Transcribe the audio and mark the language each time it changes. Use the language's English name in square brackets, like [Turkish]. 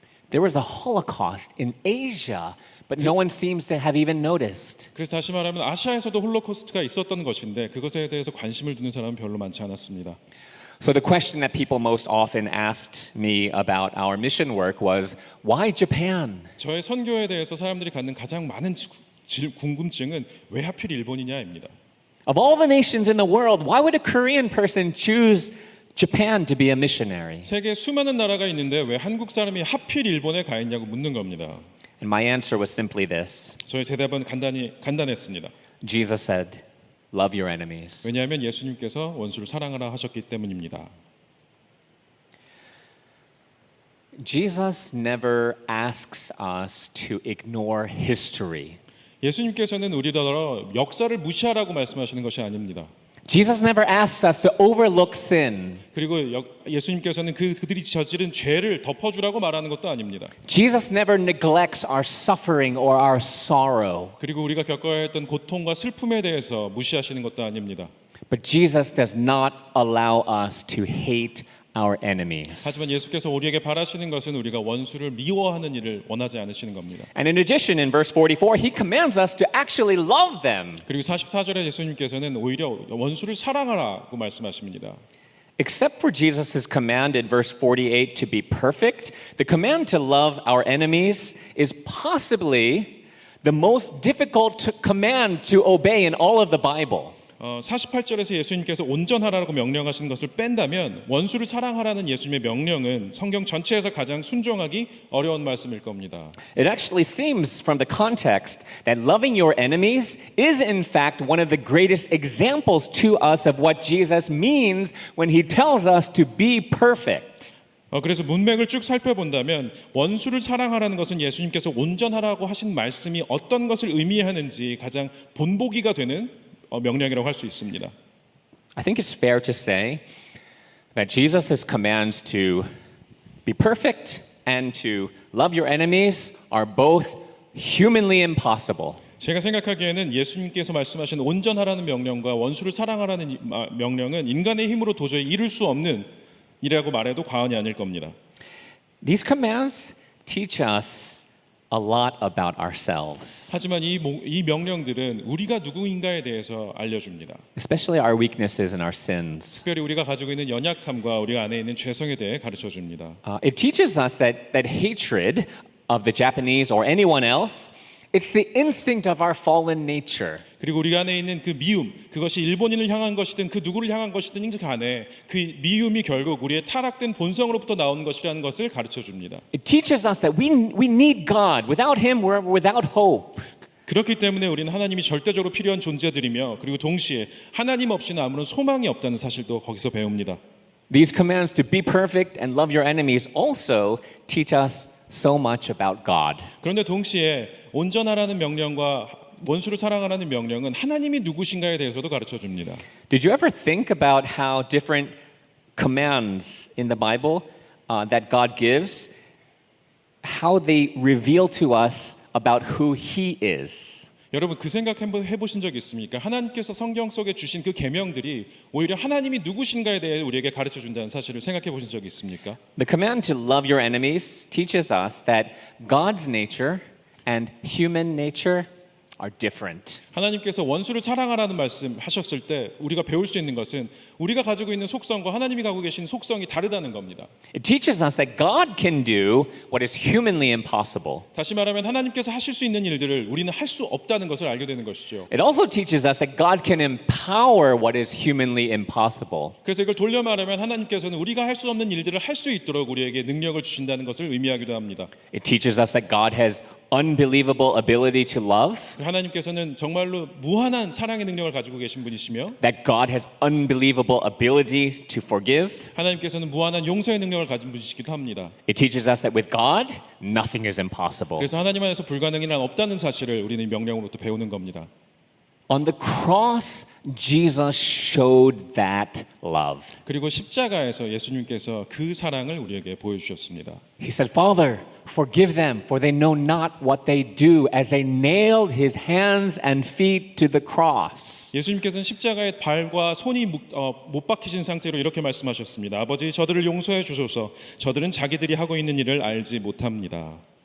[English] There was a Holocaust in Asia, but no one seems to have even noticed. [Korean] 그래서 다시 말하면 아시아에서도 홀로코스트가 있었던 것인데 그것에 대해서 관심을 두는 사람은 별로 많지 않았습니다. [English] So the question that people most often asked me about our mission work was, why Japan? [Korean] 저의 선교에 대해서 사람들이 갖는 가장 많은 궁금증은 왜 하필 일본이냐입니다. [English] Of all the nations in the world, why would a Korean person choose Japan to be a missionary? [Korean] 세계 수많은 나라가 있는데 왜 한국 사람이 하필 일본에 가 있냐고 묻는 겁니다. [English] And my answer was simply this. [Korean] 저의 대답은 간단했습니다. [English] Jesus said, love your enemies. [Korean] 왜냐하면 예수님께서 원수를 사랑하라 하셨기 때문입니다. [English] Jesus never asks us to ignore history. [Korean] 예수님께서는 우리더러 역사를 무시하라고 말씀하시는 것이 아닙니다. [English] Jesus never asks us to overlook sin. [Korean] 그리고 예수님께서는 그들이 저지른 죄를 덮어주라고 말하는 것도 아닙니다. [English] Jesus never neglects our suffering or our sorrow. [Korean] 그리고 우리가 겪어야 했던 고통과 슬픔에 대해서 무시하시는 것도 아닙니다. [English] But Jesus does not allow us to hate our enemies. [Korean] 하지만 예수께서 우리에게 바라시는 것은 우리가 원수를 미워하는 일을 원하지 않으시는 겁니다. [English] And in addition, in verse 44, he commands us to actually love them. [Korean] 그리고 44절에 예수님께서는 오히려 원수를 사랑하라고 말씀하십니다. [English] Except for Jesus' command in verse 48 to be perfect, the command to love our enemies is possibly the most difficult command to obey in all of the Bible. [Korean] 48절에서 예수님께서 온전하라고 명령하시는 것을 뺀다면 원수를 사랑하라는 예수님의 명령은 성경 전체에서 가장 순종하기 어려운 말씀일 겁니다. [English] It actually seems from the context that loving your enemies is in fact one of the greatest examples to us of what Jesus means when he tells us to be perfect. [Korean] 그래서 문맥을 쭉 살펴본다면 원수를 사랑하라는 것은 예수님께서 온전하라고 하신 말씀이 어떤 것을 의미하는지 가장 본보기가 되는 명령이라고 할 수 있습니다. [English] I think it's fair to say that Jesus' commands to be perfect and to love your enemies are both humanly impossible. [Korean] 제가 생각하기에는 예수님께서 말씀하신 온전하라는 명령과 원수를 사랑하라는 명령은 인간의 힘으로 도저히 이룰 수 없는 일이라고 말해도 과언이 아닐 겁니다. [English] These commands teach us a lot about ourselves, [Korean] 하지만 이 명령들은 우리가 누구인가에 대해서 알려줍니다. [English] especially our weaknesses and our sins. [Korean] 특별히 우리가 가지고 있는 연약함과 우리 안에 있는 죄성에 대해 가르쳐줍니다. [English] It teaches us that hatred of the Japanese or anyone else, it's the instinct of our fallen nature. [Korean] 그리고 우리 안에 있는 그 미움, 그것이 일본인을 향한 것이든 그 누구를 향한 것이든 간에 그 미움이 결국 우리의 타락된 본성으로부터 나오는 것이라는 것을 가르쳐줍니다. [English] It teaches us that we need God. Without Him, we're without hope. [Korean] 그렇기 때문에 우리는 하나님이 절대적으로 필요한 존재들이며 그리고 동시에 하나님 없이는 아무런 소망이 없다는 사실도 거기서 배웁니다. [English] These commands to be perfect and love your enemies also teach us so much about God. [Korean] 그런데 동시에 온전하라는 명령과 원수를 사랑하라는 명령은 하나님이 누구신가에 대해서도 가르쳐 줍니다. [English] Did you ever think about how different commands in the Bible that God gives, how they reveal to us about who He is? [Korean] 여러분 그 생각 한번 해보신 적 있습니까? 하나님께서 성경 속에 주신 그 계명들이 오히려 하나님이 누구신가에 대해 우리에게 가르쳐 준다는 사실을 생각해 보신 적이 있습니까? [English] The command to love your enemies teaches us that God's nature and human nature are different. [Korean] 하나님께서 원수를 사랑하라는 말씀 하셨을 때 우리가 배울 수 있는 것은 우리가 가지고 있는 속성과 하나님이 가지고 계신 속성이 다르다는 겁니다. [English] It teaches us that God can do what is humanly impossible. [Korean] 다시 말하면 하나님께서 하실 수 있는 일들을 우리는 할 수 없다는 것을 알게 되는 것이죠. [English] It also teaches us that God can empower what is humanly impossible. [Korean] 그래서 이걸 돌려 말하면 하나님께서는 우리가 할 수 없는 일들을 할 수 있도록 우리에게 능력을 주신다는 것을 의미하기도 합니다. [English] It teaches us that God has unbelievable ability to love, [Korean] 하나님께서는 정말로 무한한 사랑의 능력을 가지고 계신 분이시며 [English] that God has unbelievable ability to forgive. [Korean] 하나님께서는 무한한 용서의 능력을 가진 분이시기도 합니다. [English] It teaches us that with God, nothing is impossible. [Korean] 그래서 하나님 안에서 불가능이 란 없다는 사실을 우리는 이 명령으로부터 배우는 겁니다. [English] On the cross, Jesus showed that love. [Korean] 그리고 십자가에서 예수님께서 그 사랑을 우리에게 보여주셨습니다. [English] He said, Father, forgive them, for they know not what they do, as they nailed his hands and feet to the cross. [Korean] 예수님께서는 십자가에 발과 손이 못 박히신 상태로 이렇게 말씀하셨습니다. 아버지, 저들을 용서해 주소서. 저들은 자기들이 하고 있는 일을 알지 못합니다.